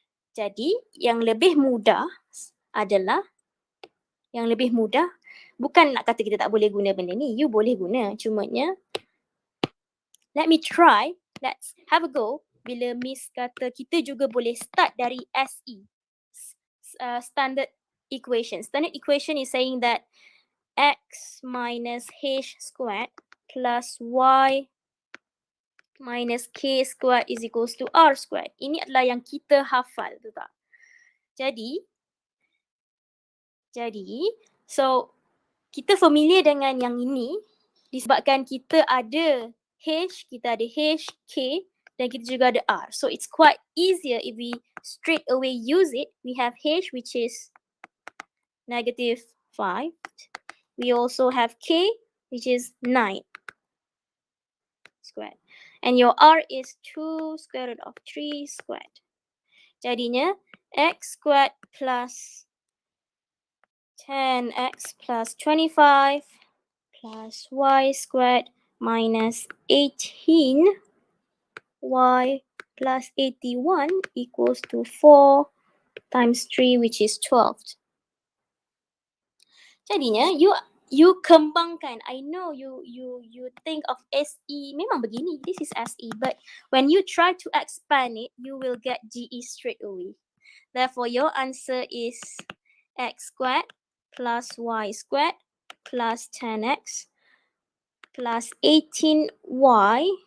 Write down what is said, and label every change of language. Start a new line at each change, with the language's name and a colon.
Malay: Jadi yang lebih mudah adalah, bukan nak kata kita tak boleh guna benda ni,
English: you
Malay: boleh guna, cumanya
English: let's have a go
Malay: bila Miss kata kita juga boleh
English: start
Malay: dari SE,
English: standard equation. Standard equation is saying that x minus h squared plus y minus k squared is equals to r squared.
Malay: Ini adalah yang kita hafal, betul tak? Jadi,
English: so
Malay: kita familiar dengan yang ini disebabkan kita ada h, k dan kita juga ada r.
English: So it's quite easier if we straight away use it. We have h which is negative 5. We also have k which is 9 squared. And your r is 2 square root of 3 squared.
Malay: Jadinya
English: x squared plus 10x plus 25 plus y squared minus 18y plus 81 equals to 4 times 3 which is 12.
Malay: Jadinya
English: you
Malay: kembangkan.
English: I know you think of SE,
Malay: memang begini,
English: this is SE, but when you try to expand it, you will get GE straight away. Therefore, your answer is x squared plus y squared plus 10x plus 18y.